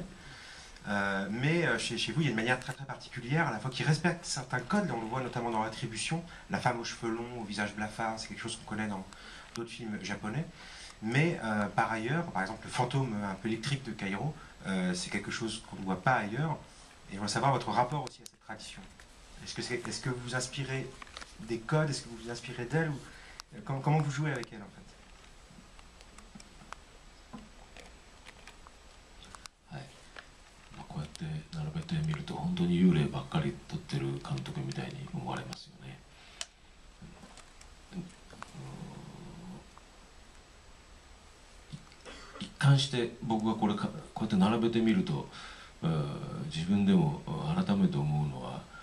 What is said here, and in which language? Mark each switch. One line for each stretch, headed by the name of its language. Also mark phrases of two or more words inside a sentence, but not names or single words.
French: Mais chez vous, il y a une manière très très particulière, à la fois qui respecte certains codes, on le voit notamment dans Rétribution, la femme aux cheveux longs, au visage blafard, c'est quelque chose qu'on connaît dans d'autres films japonais. Mais par ailleurs, par exemple le fantôme un peu électrique de Cairo, c'est quelque chose qu'on ne voit pas ailleurs. Et je voudrais savoir votre rapport aussi à cette tradition. Est-ce que vous vous inspirez des codes, est-ce que vous vous inspirez d'elle, ou comment vous jouez avec elle en fait?
Japanese: こうやって並べてみると本当に幽霊ばっかり撮ってる監督みたいに思われますよね。一貫して僕がこうやって並べてみると自分でも改めて思うのは、